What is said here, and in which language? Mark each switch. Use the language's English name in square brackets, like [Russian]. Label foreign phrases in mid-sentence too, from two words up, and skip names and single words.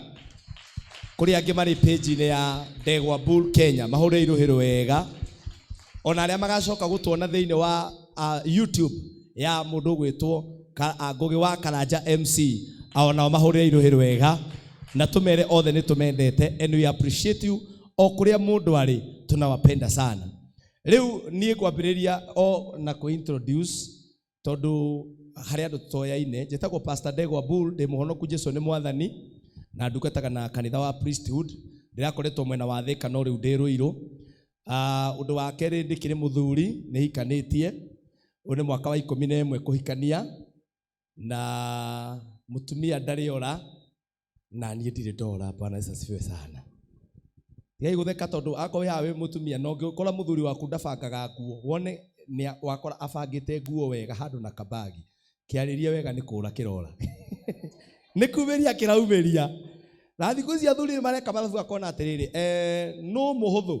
[Kikuyu] Kũrĩ angĩ marĩ page-inĩ ya Ndegwa Bull Kenya, mahũrĩre irohero wega. Ona arĩa magacoka gũtuona thĩinĩ wa YouTube ya mũndũ gwĩtwo Ngũgĩ wa Karanja MC, nao mahũrĩre irohero wega, na tumere othe nĩ tumendete, [English] and we appreciate you [Kikuyu] o kũrĩa mũndũ arĩ, [Swahili] tunawapenda sana. [Kikuyu] Rĩu niĩ kwambĩrĩria na introduce tondũ harĩ andũ tũtoyaine, njĩtagwo Pastor Ndegwa Bull, ndĩ mũhonoku Jesũ nĩ mwathani, na ndungataga na kanitha wa priesthood, ndĩrakoretwo mwena wa Thika no rĩu ndĩ Ruiru. Ũndũ wa kerĩ ndĩkĩrĩ mũthuri, nĩ hikanĩtie, ũyũ nĩ mwaka wa 11 kũhikania, na mũtumia ndarĩ ora, na niĩ ndirĩ ndora. [Swahili] Bwana Yesu asifiwe sana. [Kikuyu] Tigai gũtheka tondũ akorwo wĩ hawe mũtumia no ngĩkora mũthuri waku ndabangaga nguo, wone nĩ wakora abangĩte nguo wega handũ na kabagi, kĩarĩria wega nĩ kũra kĩrora. Nĩ kumĩria kĩraumĩria. Na thikũ ici athuri mareka mathabu akona atĩrĩrĩ, no mũhũthũ.